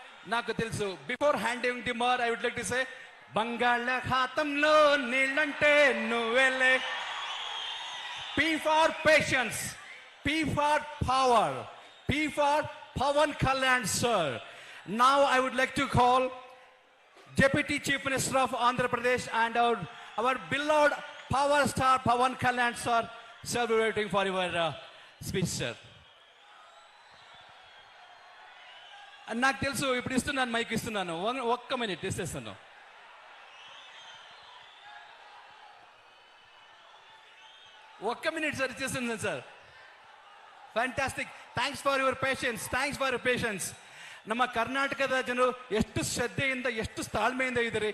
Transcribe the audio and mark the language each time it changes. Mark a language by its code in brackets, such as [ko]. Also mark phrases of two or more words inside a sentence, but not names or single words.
[te] నాకు తెలుసు. [en] before handing the more I would like to say [te] బంగాళాఖాతంలో నీళ్ళంటే నువ్వెలే. [en] P for patience, P for power, P for Pawan Kalyan sir. Now I would like to call Deputy Chief Minister of Andhra Pradesh and our beloved power star Pawan Kalyan sir. Sir, we are waiting for your speech, sir. [te] నాకు తెలుసు ఇప్పుడు ఇస్తున్నాను, మైక్ ఇస్తున్నాను, ఒక్క మినిట్ ఇస్తాను. ఒక్క మినిట్ సార్, ఇచ్చేస్తుంది సార్. [en] ಫ್ಯಾಂಟಾಸ್ಟಿಕ್. thanks for your patience, thanks for your patience. [kn] ನಮ್ಮ ಕರ್ನಾಟಕದ ಜನರು ಎಷ್ಟು ಶ್ರದ್ಧೆಯಿಂದ, ಎಷ್ಟು ತಾಳ್ಮೆಯಿಂದ ಇದ್ದೀರಿ.